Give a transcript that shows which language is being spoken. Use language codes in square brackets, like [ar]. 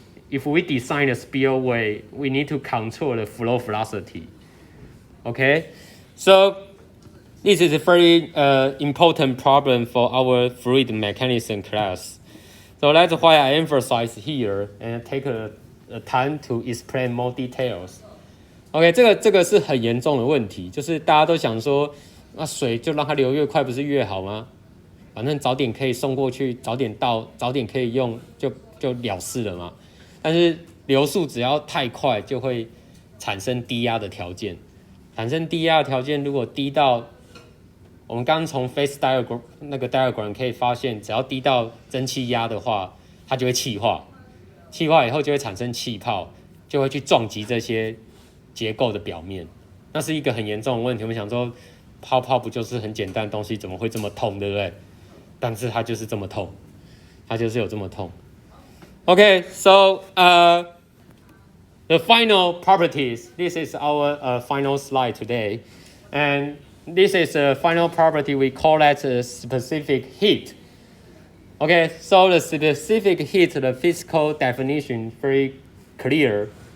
[en] If we design a spillway, we need to control the flow velocity. Okay, so this is a very important problem for our fluid mechanism class. So that's why I emphasize here and take a time to explain more details. [zh] OK， 这个是很严重的问题，就是大家都想说，那水就让它流越快，不是越好吗？反正早点可以送过去，早点到，早点可以用，就了事了嘛。但是流速只要太快，就会产生低压的条件。产生低压的条件，如果低到我们刚从 phase diagram 那个 diagram 可以发现，只要低到蒸汽压的话，它就会气化。气化以后就会产生气泡，就会去撞击这些结构的表面。那是一个很严重的问题。我们想说，泡泡不就是很简单的东西，怎么会这么痛，对不对？但是它就是这么痛，它就是有这么痛。 [en] Okay, so the final properties. This is our final slide today, and this is a final property. We call that specific heat. Okay, so the specific heat, the physical definition, very clear.